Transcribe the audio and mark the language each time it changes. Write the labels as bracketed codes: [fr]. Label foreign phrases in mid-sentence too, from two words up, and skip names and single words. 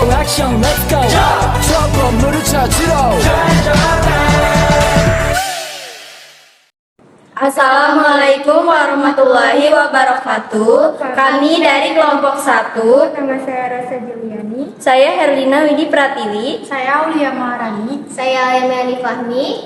[ko] 액션 [en] let's go [ko] 저 건물을 찾으러 [ar] السلام عليكم ورحمة الله وبركاته. [id] Kami dari kelompok 1. Nama saya Rasa Juliani. Saya Herlina Widi Pratiwi. Saya Aulia Maharani. Saya Yameli Fahmi.